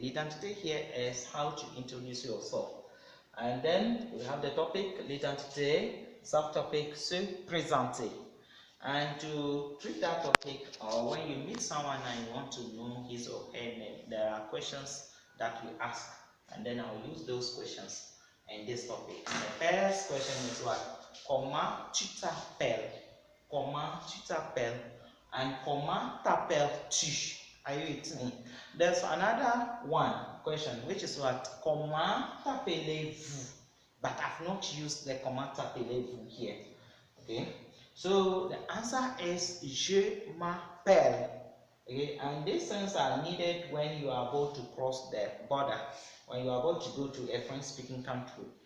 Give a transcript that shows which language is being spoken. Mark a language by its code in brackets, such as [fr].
[en] L'identité here is how to introduce yourself. And then we have the topic l'identité, subtopic [fr] se présenter. [en] And to treat that topic, when you meet someone and you want to know his or her name, there are questions that we ask, and then I'll use those questions in this topic. The first question is what? [fr] Comment tu t'appelles? Comment tu t'appelles? [en] And [fr] comment t'appelles-tu? [en] Are you with me? There's another one question, which is what? [fr] Comment t'appelez-vous? [en] But I've not used the [fr] comment t'appelez-vous [en] here. Okay? So the answer is [fr] je m'appelle. [en] Okay, and these things are needed when you are about to cross the border, when you are about to go to a French speaking country.